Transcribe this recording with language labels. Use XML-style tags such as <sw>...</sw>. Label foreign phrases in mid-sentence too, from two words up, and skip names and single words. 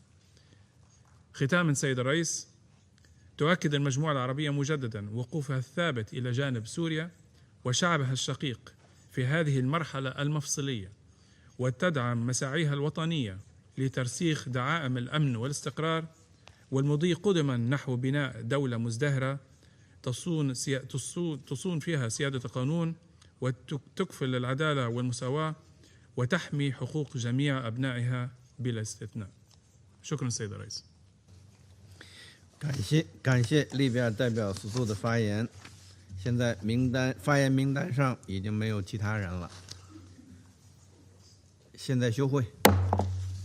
<ar>ختاما سيد الرئيس، تؤكد المجموعة العربية مجددا وقوفها الثابت إلى جانب سوريا وشعبها الشقيق في هذه المرحلة المفصلية، وتدعم مساعيها الوطنية لترسيخ دعائم الأمن والاستقرار والمضي قدما نحو بناء دولة مزدهرة تصون فيها سيادة القانون وتكفل العدالة والمساواة وتحمي حقوق جميع أبنائها بلا استثناء. شكرا سيد الرئيس.</ar> <zh>感谢利比亚代表所做的发言。现在发言名单上已经没有其他人了。现在休会。</zh>